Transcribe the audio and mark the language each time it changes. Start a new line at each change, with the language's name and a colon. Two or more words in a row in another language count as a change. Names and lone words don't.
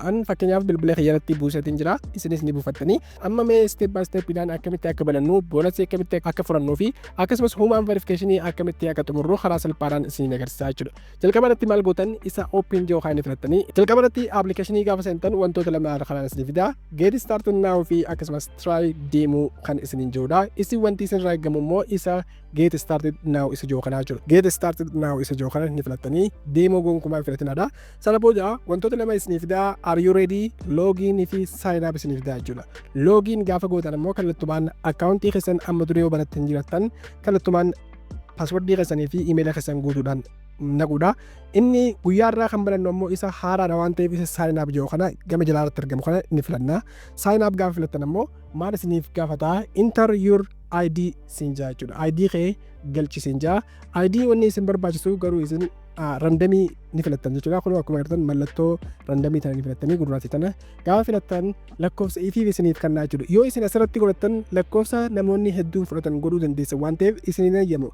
Oromo: An fakkeenyaaf bilbila kiyyaatti buusetiin jira isinis ni buufattanii amma mee
English: step by stepidhaan
Oromo: akkamitti akka balannu boonasii akkamitti akka furannuu fi akkasumas
English: human verification
Oromo: akkamitti akka xumurru karaa salphaadhaan isin agarsiisa jechuudha. Jalqaba irratti maal gootan isa open yookaan filattanii jalqaba irratti applicationii gaafa seentan wantoota lama kanaan isin fida
English: get started now
Oromo: fi akkasumas
English: try demo
Oromo: kan isin jirudha. Isin wanti isin irraa eegamu immoo isa
English: get started now
Oromo: isa jiru kanaa jechuudha.
English: Get started now
Oromo: isa jiru kana ni filattanii demo gonkumaa filatinadha. Sana booda wantoota lama isin fida
English: are you ready login
Oromo: fi
English: sign up
Oromo: isin fida jechuudha. Login gaafa gootan ammoo kallattumaan akkaawuntii keessan amma duree yoo banattan jiratan kallattumaan paaswordii keessanii fi iimeela keessan guutuudhaan naquudha. Inni guyyaa irraa kan balannu ammoo isa haaraadha waan ta'eef isa
English: sign up
Oromo: jiru kana gama jalaatti argamu kana ni filanna.
English: Sign up
Oromo: gaafa filattan ammoo maal isiniif gaafata
English: enter your ID
Oromo: sinjaa jechuudha. ID kee galchi sinjaa. ID wanni isin barbaachisu garuu isin randomii ni filattan jechuudha. Kun akkuma agartan mallattoo randomii tana ni filattanii gurraatii tana gaafa filattan lakkoofsa ifiif isiniif kannaa jechuudha. Yoo isin asirratti godhattan lakkoofsa namoonni hedduun fudhatan godhuu dandeessan waan ta'eef isin hin eeyyamu.